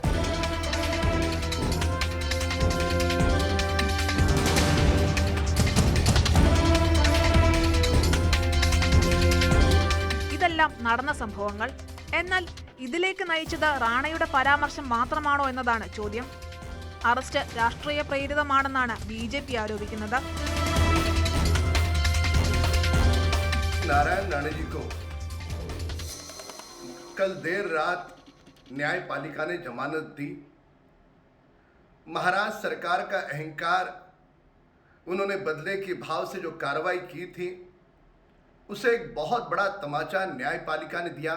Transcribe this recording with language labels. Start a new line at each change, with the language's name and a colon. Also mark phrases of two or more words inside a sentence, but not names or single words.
Malayalam: ഇതെല്ലാം നടന്ന സംഭവങ്ങൾ. എന്നാൽ ഇതിലേക്ക് നയിച്ചത് റാണയുടെ പരാമർശം മാത്രമാണോ എന്നതാണ് ചോദ്യം. അറസ്റ്റ് രാഷ്ട്രീയ പ്രേരിതമാണെന്നാണ് ബിജെപി ആരോപിക്കുന്നത്.
Hindi: नारायण राणे जी को कल देर रात न्यायपालिका ने जमानत दी. महाराष्ट्र सरकार का अहंकार, उन्होंने बदले के भाव से जो कार्रवाई की थी उसे एक बहुत बड़ा तमाचा न्यायपालिका ने दिया.